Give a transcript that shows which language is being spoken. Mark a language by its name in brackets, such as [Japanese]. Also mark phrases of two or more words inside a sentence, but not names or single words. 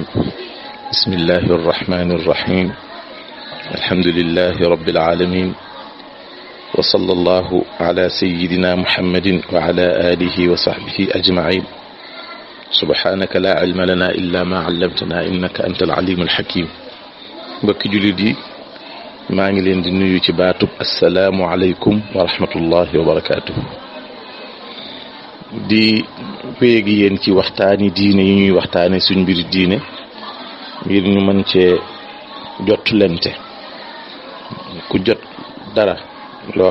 [Arabic] بسم الله الرحمن الرحيم. الحمد لله رب العالمين، وصلى الله على سيدنا محمد وعلى آله وصحبه أجمعين. سبحانك لا علم لنا إلا ما علمتنا إنك أنت العليم الحكيم. [Wolof] mbokki jullit yi maa ngi leen di nuyu ci baatub [Arabic] السلام عليكم ورحمة الله وبركاته. [Wolof] di wéegi yéen ci waxtaani diine yi ñuy waxtaane suñ mbiri diine ngir ñu mën cee jot lente ku jot dara loo